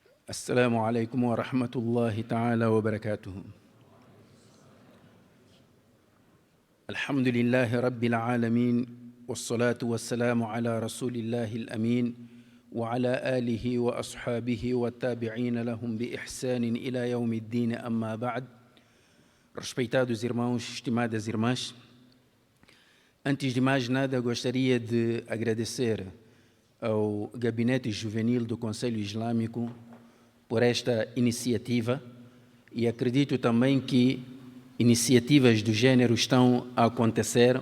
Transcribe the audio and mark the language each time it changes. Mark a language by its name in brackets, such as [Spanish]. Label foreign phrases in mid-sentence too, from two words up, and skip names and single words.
[Arabic] السلام عليكم ورحمة الله تعالى وبركاته. الحمد لله رب العالمين والصلاة والسلام على رسول الله الأمين وعلى آله وأصحابه والتابعين لهم بإحسان إلى يوم الدين. أما بعد. [Portuguese] Respeitados irmãos, estimadas irmãs, antes de mais nada gostaria de agradecer ao Gabinete Juvenil do Conselho Islâmico por esta iniciativa, e acredito também que iniciativas do gênero estão a acontecer.